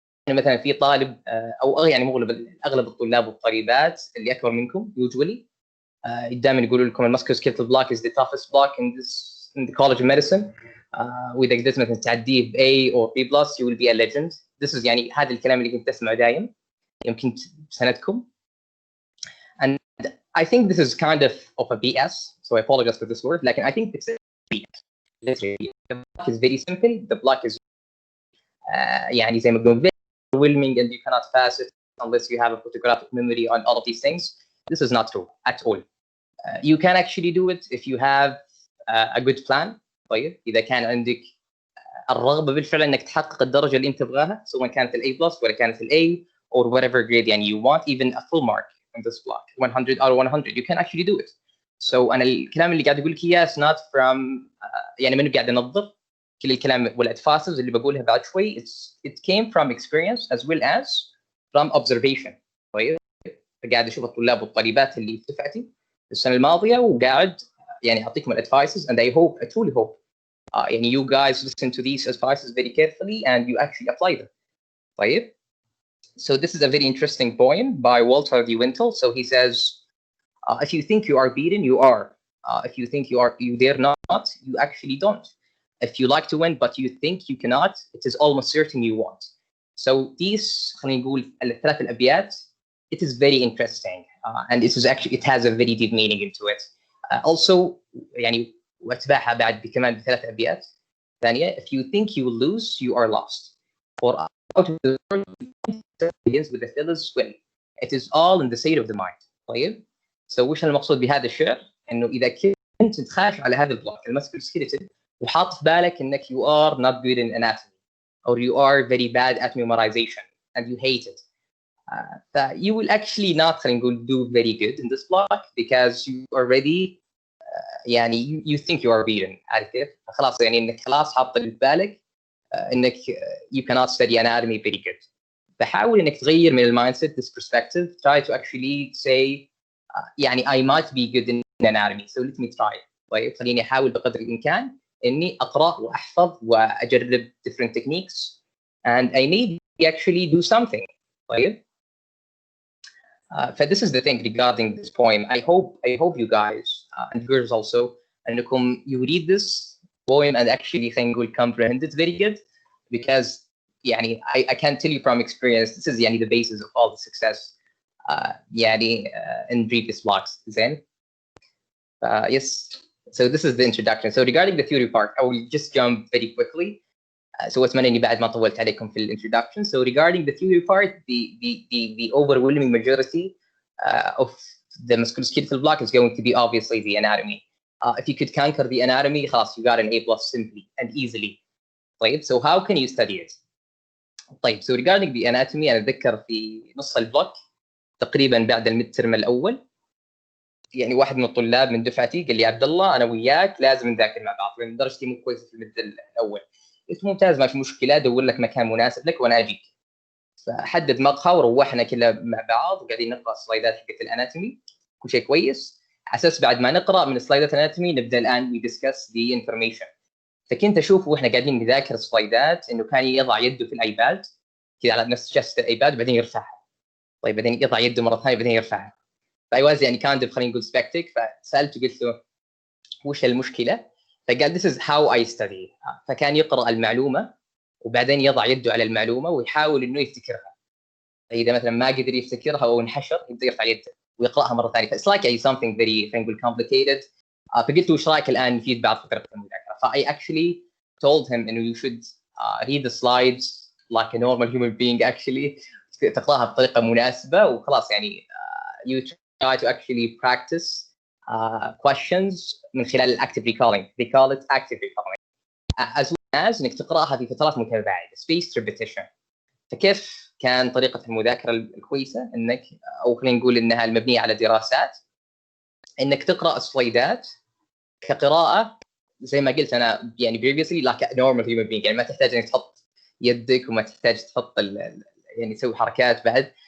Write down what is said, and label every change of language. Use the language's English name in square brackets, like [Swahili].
[Arabic] مثلا في طالب او يعني اغلب الطلاب والطالبات اللي اكبر منكم usually دائما يقولوا لكم الماسكوسكيلتال بلوك [English] is the toughest block in the college of medicine. [Arabic] واذا قدرت مثلا تعديه ب [English] A or B+, you will be a legend. This is [Arabic] يعني هذا الكلام اللي كنت اسمعه دايم يمكن بسنتكم. [English] And I think this is kind of a BS, so I apologize for this word. Like, I think it's a BS. Literally, the block is very simple. The block is [Arabic] يعني زي ما قلنا [English] very overwhelming, and you cannot pass it unless you have a photographic memory on all of these things. This is not true at all. You can actually do it if you have a good plan. [Arabic] طيب إذا كان عندك الرغبة بالفعل إنك تحقق الدرجة اللي أنت تبغاها، سواء كانت ال [English] A+ ولا كانت ال A or whatever grade يعني you want, even a full mark in this block 100 or 100, you can actually do it. [Arabic] So أنا الكلام اللي قاعد أقول لك إياه [English] is not from [Arabic] يعني منو قاعد أنظر كل الكلام والadvices اللي بقولها بعد شوي. [English] It came from experience as well as from observation. [Arabic] طيب قاعد أشوف الطلاب والطالبات اللي في دفعتي السنة الماضية وقاعد يعني أعطيكم الadvices, [English] and I truly hope يعني you guys listen to these advices very carefully and you actually apply them. [Arabic] طيب. [English] So this is a very interesting poem by Walter D. Wintle. So he says, if you think you are beaten, you are. If you think you dare not, you actually don't. If you like to win but you think you cannot, it is almost certain you won't. So these [Arabic] خلينا نقول الثلاث الأبيات, [English] it is very interesting, and it has a very deep meaning into it. [Arabic] Also يعني واتباعها بعد كمان بثلاث أبيات ثانية. [English] If you think you will lose, you are lost. For out of the world begins with the fearless will. It is all in the state of the mind. [Arabic] طيب. [English] So [Arabic] وش المقصود بهذا الشعر؟ إنه إذا كنت تخاف على هذا البلوك الماسكوسكيلتال وحاط في بالك إنك [English] you are not good in anatomy or you are very bad at memorization and you hate it, you will actually not خلينا نقول do very good in this block because you already يعني you think you are beaten. [Arabic] عارف كيف؟ خلاص يعني إنك خلاص حاط في بالك إنك [English] you cannot study anatomy very good. [Arabic] فحاول إنك تغير من [English] mindset, this perspective. Try to actually say يعني I might be good in anatomy, so let me try. [Arabic] طيب خليني أحاول بقدر الإمكان إني أقرأ وأحفظ وأجرب [English] different techniques and I may actually do something. [Arabic] طيب. [English] This is the thing regarding this poem. I hope you guys and girls also أنكم you read this poem and actually [Arabic] خلينا نقول [English] comprehend it very good, because يعني I can tell you from experience this is يعني the basis of all the success يعني in previous blocks. [Arabic] زين. [English] Yes. So this is the introduction. So regarding the theory part, I will just jump very quickly. [Arabic] So أتمنى إني بعد ما طولت عليكم في introduction. [English] So regarding the theory part, the overwhelming majority of the musculoskeletal block is going to be obviously the anatomy. If you could conquer the anatomy, خلاص you got an A+ simply and easily. طيب. So how can you study it? طيب. [Arabic] So regarding the anatomy, أنا أتذكر في نص البلوك تقريبا بعد الميد ترم الأول يعني واحد من الطلاب من دفعتي قال لي عبد الله أنا وياك لازم نذاكر مع بعض لأن درجتي مو كويسة في الميد الأول. قلت ممتاز ما في مشكلة, أدور لك مكان مناسب لك وأنا أجيك. فحدد مقهى وروحنا كلها مع بعض وقاعدين نقرأ سلايدات حقت الاناتومي, كل شيء كويس. أساس بعد ما نقرأ من سلايدات الاناتومي نبدأ الآن [English] we discuss the information. [Arabic] فكنت أشوف وإحنا قاعدين نذاكر سلايدات إنه كان يضع يده في الأيباد كذا على نفس شاشة الأيباد وبعدين يرفعها. طيب بعدين يضع يده مرة ثانية بعدين يرفعها. فأيواز يعني كان خلينا نقول سبكتك. فسألته قلت له وش المشكلة؟ فقال [English] this is how I study. [Arabic] فكان يقرأ المعلومة وبعدين يضع يده على المعلومة ويحاول إنه يفتكرها. إذا مثلا ما قدر يفتكرها أو انحشر يبدأ يرفع يده ويقرأها مرة ثانية. [English] It's like something very [Arabic] خلينا نقول [English] complicated. [Arabic] فقلت له وش رأيك الآن نفيد بعض فترة المذاكرة. [English] I actually told him [Arabic] إنه [English] you should read the slides like a normal human being actually. [Arabic] تقرأها بطريقة مناسبة وخلاص يعني [English] you try to actually practice questions [Arabic] من خلال [English] active recalling. They call it active recalling. As well as [Arabic] إنك تقرأها في فترات متباعدة [English] spaced repetition. [Arabic] فكيف كان طريقة المذاكرة الكويسة؟ إنك أو خلينا نقول إنها المبنية على دراسات. إنك تقرأ السلايدات كقراءة زي ما قلت أنا يعني [English] previously like a normal human being. [Arabic] يعني ما تحتاج إنك تحط يدك وما تحتاج تحط يعني تسوي حركات بعد.